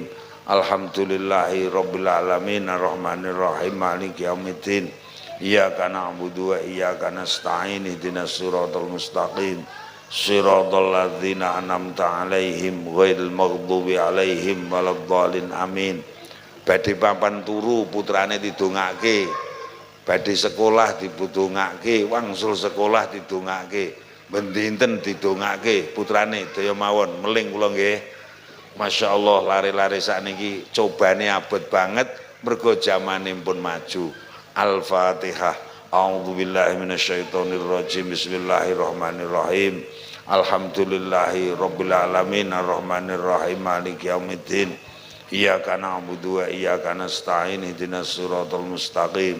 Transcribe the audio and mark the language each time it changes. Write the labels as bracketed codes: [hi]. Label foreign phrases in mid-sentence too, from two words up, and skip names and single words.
[ar] الحمد لله رب العالمين الرحمن الرحيم مالك يوم الدين. إياك نعبد وإياك نستعين اهدنا الصراط المستقيم. صراط الذين أنعمت عليهم غير المغضوب عليهم ولا الضالين آمين. [jv] Badhe papan turu putrane didongake, badhe sekolah dibudungake, wangsul sekolah didongake, ben dinten didongake putrane daya mawon meling kula nggih. Masyaallah lare-lare sakniki cobane abot banget mergo zamane pun maju. [ar] الفاتحة. أعوذ بالله من الشيطان الرجيم. بسم الله الرحمن الرحيم. الحمد لله رب العالمين الرحمن الرحيم مالك يوم الدين. إياك نعبد وإياك نستعين اهدنا الصراط المستقيم.